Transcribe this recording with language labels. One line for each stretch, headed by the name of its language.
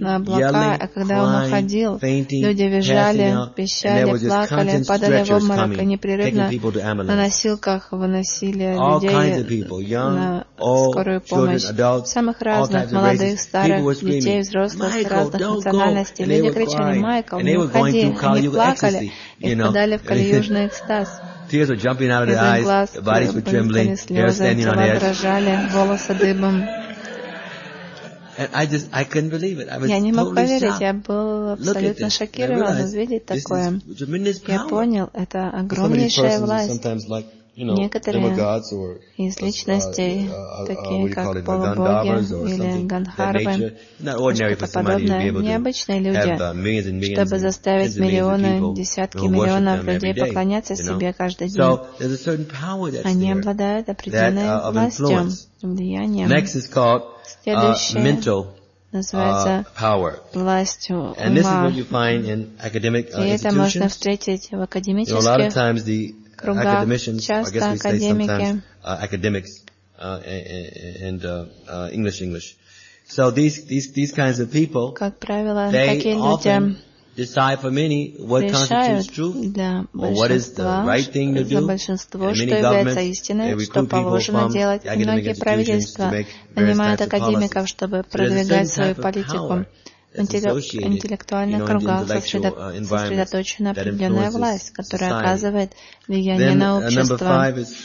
Russian: на облака, а когда он уходил, люди визжали, пищали, плакали, падали в обморок и непрерывно на носилках выносили людей на скорую помощь. Самых разных, молодых, старых, детей, взрослых, разных национальностей. Люди кричали: «Майкл, не уходи!» Они плакали и впадали в калиюжный экстаз.
English: Tears were jumping out of their eyes, their bodies were trembling, hair standing on edge. And I couldn't believe it. I was totally shocked.
Russian: Я не мог поверить, я был абсолютно шокирован увидеть такое. Я понял, это огромнейшая власть. некоторые из личностей, такие как полубоги или ганхарвы, что-то подобное, необычные люди, чтобы заставить миллионы, десятки миллионов людей поклоняться себе каждый день. Они обладают определенной властью, влиянием. Следующее называется властью ума. И это можно встретить в академических часто академики,
English: so these kinds of people,
Russian: как правило, такие люди
English: decide for many what constitutes truth or what is the right thing to do.
Russian: Большинство, что является истиной, что положено делать. Многие правительства нанимают академиков, чтобы продвигать свою политику. Интеллектуальных кругах сосредоточена определенная власть, которая оказывает влияние на общество.